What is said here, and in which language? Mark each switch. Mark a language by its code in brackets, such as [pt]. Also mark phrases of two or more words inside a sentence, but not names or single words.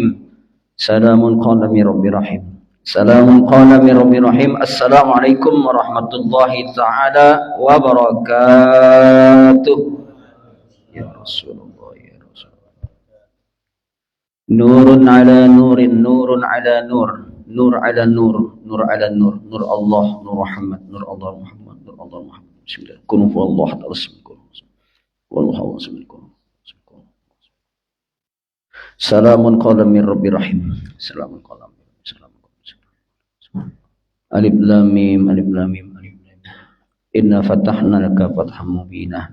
[ar] سلام قال من رب رحيم. سلام قال من رب رحيم. السلام عليكم ورحمة الله تعالى وبركاته. يا رسول الله. نور على نور، نور على نور، نور على نور، نور على نور، نور الله، نور محمد، نور الله محمد، نور الله محمد. بسم الله. كن هو الله تعالى بسم الله. والله أعلم. سلام قولا من رب رحيم. سلام قولا من رب. سلام قولا. ألف لام ميم، ألف لام ميم، ألف لام ميم. إنا فتحنا لك فتحا مبينا.